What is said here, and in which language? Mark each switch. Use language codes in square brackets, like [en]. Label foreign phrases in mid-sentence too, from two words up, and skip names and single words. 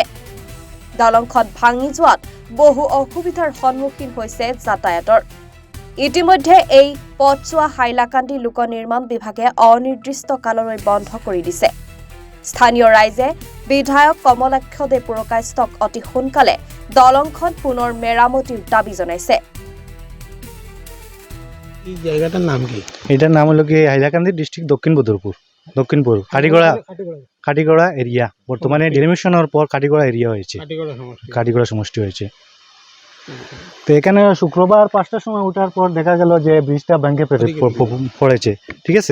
[as] দলংখন ভাঙি যোৱাত বহু অসুবিধাৰ সন্মুখীন হৈছে যাতায়াতৰ। ইতিমধ্যে এই পথছোৱা হাইলাকান্দি লোক নিৰ্মাণ বিভাগে অনিৰ্দিষ্ট কাললৈ বন্ধ কৰি দিছে। স্থানীয় ৰাইজে বিধায়ক কমলাক্ষ দে পুৰকায়স্থক অতি সোনকালে দলংখন পুনৰ মেৰামতিৰ দাবী জনাইছে। [bn] এই জায়গাটার নাম কি? এটার নাম হলো কি হাইলাকান্দি ডিস্ট্রিক্ট দক্ষিণপুর কাটিগড়া এরিয়া। বর্তমানে ডেলিমিশনের পর কাটিগড়া এরিয়া হয়েছে, কাটিগড়া সমষ্টি হয়েছে। তো এখানে শুক্রবার 5টার সময় ওঠার পর দেখা গেল যে ব্রিজটা ভেঙে পড়েছে, ঠিক আছে।